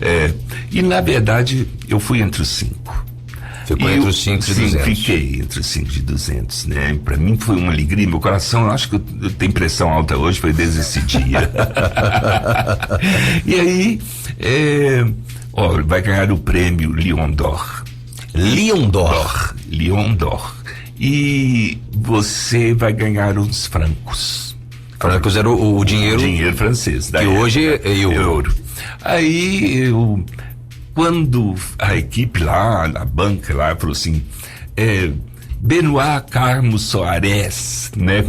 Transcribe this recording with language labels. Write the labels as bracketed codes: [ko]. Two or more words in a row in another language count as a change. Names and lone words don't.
[pt] E na verdade, eu fui entre os 5. Ficou entre os 5 de 200. Fiquei entre os 5 de 200, né? Pra mim foi uma alegria, meu coração, acho que eu tenho pressão alta hoje, foi desde esse dia. E aí, vai ganhar o prêmio Lion d'Or. Lion d'Or. Lion d'Or. E você vai ganhar uns francos. Francos era o dinheiro. Dinheiro francês. Que hoje é euro. Aí quando a equipe lá, a banca lá, falou assim, Benoit Carlos Soares, né?